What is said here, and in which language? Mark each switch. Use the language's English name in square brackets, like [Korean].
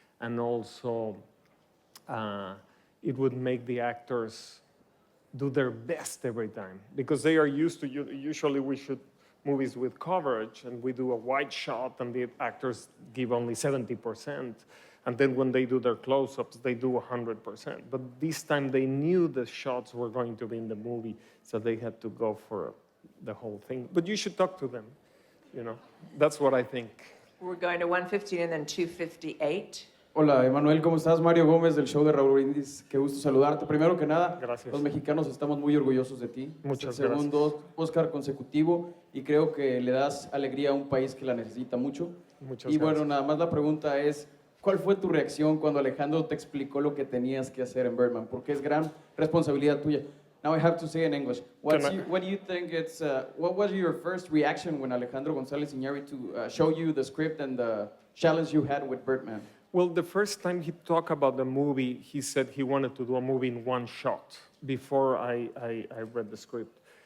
[English] And also, it would make the actors do their best every time because they are used to, usually we shoot movies with coverage and we do a wide shot and the actors give only 70%. And then when they do their close-ups, they do 100%. But this time they knew the shots were going to be in the movie, so they had to go for the whole thing. But you should talk to them, That's what I think. We're going to 1:15 and then 2:58. [Spanish] Hola, Emanuel, ¿cómo estás? Mario Gómez del show de Raúl Brindis. Qué gusto saludarte. Primero que nada, Gracias. los mexicanos estamos muy orgullosos de ti. Muchas es el segundo Oscar consecutivo y creo que le das alegría a un país que la necesita mucho. Muchas y bueno, gracias. nada más la pregunta es, ¿cuál fue tu reacción cuando Alejandro te explicó lo que tenías que hacer en Birdman? Porque es gran responsabilidad tuya. [English] Now I have to say in English. What do you think it's? What was your first reaction when Alejandro González Iñárritu showed you the script and the challenge you had with Birdman? Well, the first time he talked about the movie, he said he wanted to do a movie in one shot before I read the script.